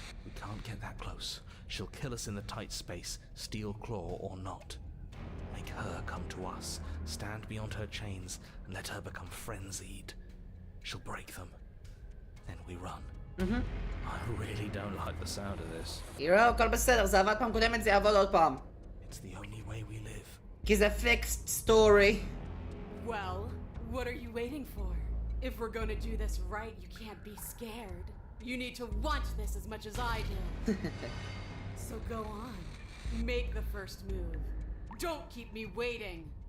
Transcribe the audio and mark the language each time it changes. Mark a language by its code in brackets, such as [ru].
[en] We can't get that close. She'll kill us in the tight space, steel claw or not. Make her come to us, stand beyond her chains, and let her become frenzied. She'll break them. Then we run. I really don't like the sound of this. [he] הירו, הכל בסדר, זה עבד פעם קודמת, זה יעבוד עוד פעם. [en] It's the only way we live. [he] כי זה [en] fixed story. Well, what are you waiting for? If we're going to do this right, you can't be scared. You need to want this as much as I do. So go on. Make the first move. Don't keep me waiting.